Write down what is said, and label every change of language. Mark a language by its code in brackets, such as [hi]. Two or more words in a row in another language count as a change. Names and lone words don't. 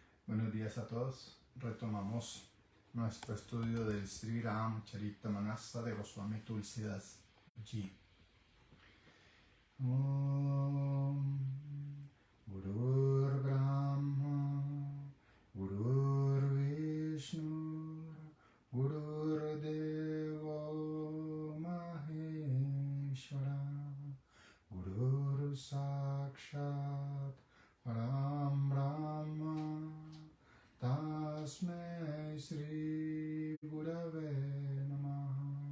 [es] Buenos días a todos. Retomamos nuestro estudio del Sri Ram Charitamrita de Goswami Tulsidas Ji. [sa] Om Gurur Brahma Gurur Vishnu Gurur Devo Maheshwara Gurur Sakshat Param Brahma Tasmai Sri Gurave Namaha.